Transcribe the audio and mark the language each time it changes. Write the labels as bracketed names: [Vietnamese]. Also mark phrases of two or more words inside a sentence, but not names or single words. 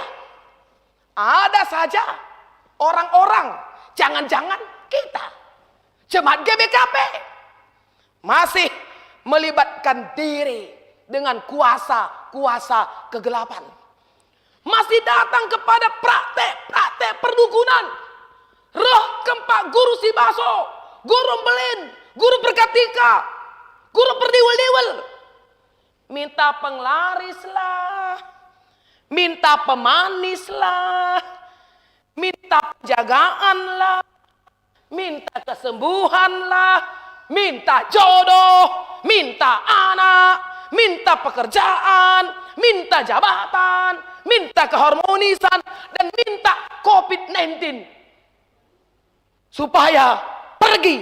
[Indonesian] Ada saja orang-orang, jangan-jangan kita, jemaat GBKP, masih melibatkan diri dengan kuasa-kuasa kegelapan. Masih datang kepada praktek-praktek perdukunan. Roh keempat [Batak Karo] guru si baso, guru belin, guru perkatika, guru perdiwel-diwel. Minta penglaris lah, minta pemanis lah, minta penjagaan lah, minta kesembuhan lah, minta jodoh, minta anak, minta pekerjaan, minta jabatan, minta keharmonisan, dan minta COVID-19 supaya pergi.